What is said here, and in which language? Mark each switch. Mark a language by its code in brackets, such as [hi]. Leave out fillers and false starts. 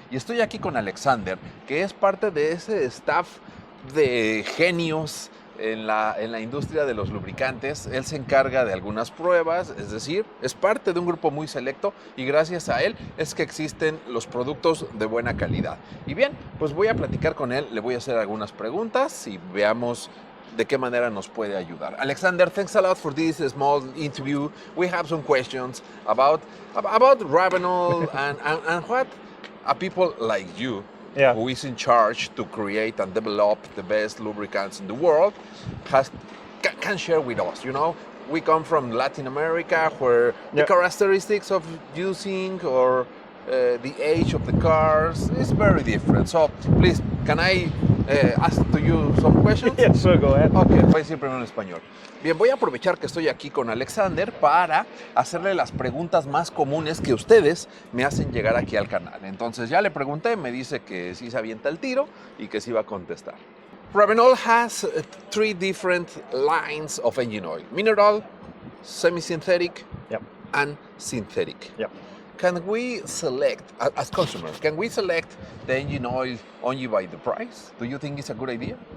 [es] Y estoy aquí con Alexander, que es parte de ese staff de genios en la industria de los lubricantes. Él se encarga de algunas pruebas, es decir, es parte de un grupo muy selecto y gracias a él es que existen los productos de buena calidad. Y bien, pues voy a platicar con él, le voy a hacer algunas preguntas y veamos de qué manera nos puede ayudar. [en] Alexander, thanks a lot for this small interview. We have some questions about Ravenol and what a people like you who is in charge to create and develop the best lubricants in the world can share with us. You know, we come from Latin America, where the characteristics of using or the age of the cars is very different. So please, can I ask to you some questions? Yeah, sure, go ahead. [es] Ok, voy a decir primero en español. Bien, voy a aprovechar que estoy aquí con Alexander para hacerle las preguntas más comunes que ustedes me hacen llegar aquí al canal. Entonces ya le pregunté, me dice que sí se avienta el tiro y que sí va a contestar. [en] Ravenol has three different lines of engine oil: mineral, semi-synthetic, and synthetic. Can we select, as consumers, can we select the engine oil only by the price? Do you think it's a good idea?